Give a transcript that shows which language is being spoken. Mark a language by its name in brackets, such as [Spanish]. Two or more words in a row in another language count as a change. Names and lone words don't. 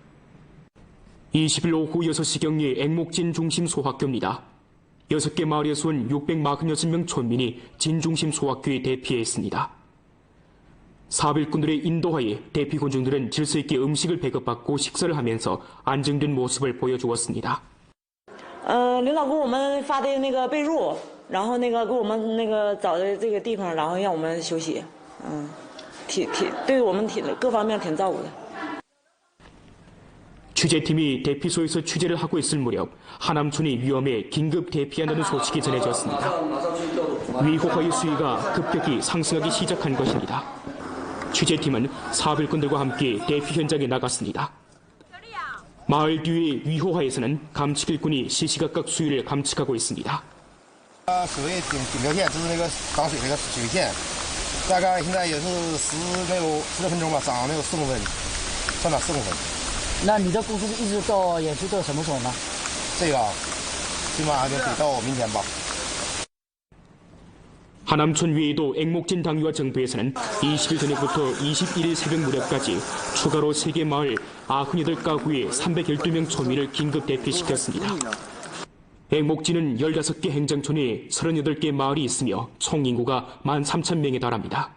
[Korean] 20일 오후 6시경의 앵목진 중심 소학교입니다. 6개 마을에서 온 646명 촌민이 진중심 소학교에 대피해 있습니다. 사별꾼들의 인도하에 대피 군중들은 질서 있게 음식을 배급받고 식사를 하면서 안정된 모습을 보여주었습니다. [Chinese] 领导给我们发的那个被褥，然后那个给我们那个找的这个地方，然后让我们休息，对我们各方面挺照顾的。 [Korean] 취재팀이 대피소에서 취재를 하고 있을 무렵 하남촌이 위험해 긴급 대피한다는 소식이 전해졌습니다. 위호화의 수위가 급격히 상승하기 시작한 것입니다. 취재팀은 사별꾼들과 함께 대피 현장에 나갔습니다. 마을 뒤의 위호화에서는 감측 일꾼이 시시각각 수위를 감측하고 있습니다. [Chinese] 所谓顶流线就是那个涨水那个水线，大概现在也是10多分钟吧，涨了有4公分，上涨4公分。那你的工资一直到演出到什么时候呢？这个基本上就得到明天吧。 [Korean] 하남촌 외에도 앵목진 당위와 정부에서는 20일 저녁부터 21일 새벽 무렵까지 추가로 3개 마을 98가구의 312명 초민을 긴급 대피시켰습니다. 앵목진은 15개 행정촌에 38개 마을이 있으며 총 인구가 13,000명에 달합니다.